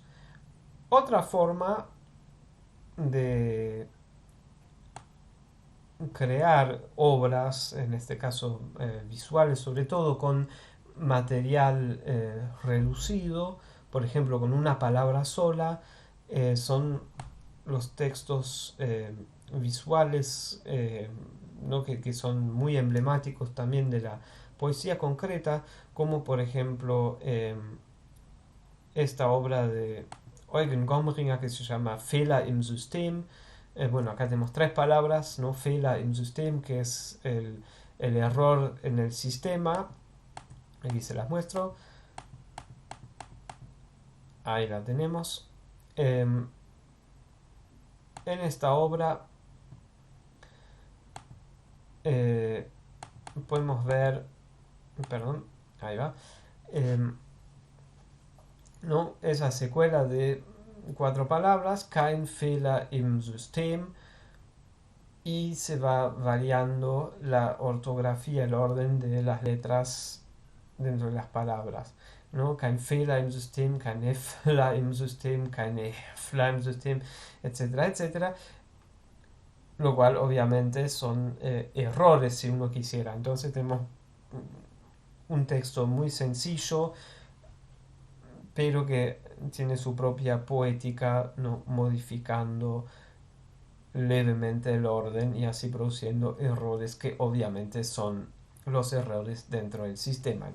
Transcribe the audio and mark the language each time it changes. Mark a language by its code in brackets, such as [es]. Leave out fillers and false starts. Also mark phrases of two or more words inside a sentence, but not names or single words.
[es] Otra forma de crear obras, en este caso visuales, sobre todo con material reducido, por ejemplo con una palabra sola, son los textos visuales, ¿no? que son muy emblemáticos también de la poesía concreta, como por ejemplo esta obra de Eugen Gomringer que se llama Fehler im System. Bueno, acá tenemos tres palabras, ¿no? Fehler im System, que es el error en el sistema. Aquí se las muestro. Ahí la tenemos. En esta obra podemos ver, perdón, ahí va, ¿no? Esa secuela de cuatro palabras, [de] kein Fehler im System, [es] y se va variando la ortografía, el orden de las letras dentro de las palabras, ¿no? [de] Kein Fehler im System, kein Fehler im System, keine Fehler im System, [es] etcétera, etcétera, lo cual obviamente son errores si uno quisiera. Entonces tenemos un texto muy sencillo, pero que tiene su propia poética, ¿no? Modificando levemente el orden y así produciendo errores que obviamente son los errores dentro del sistema.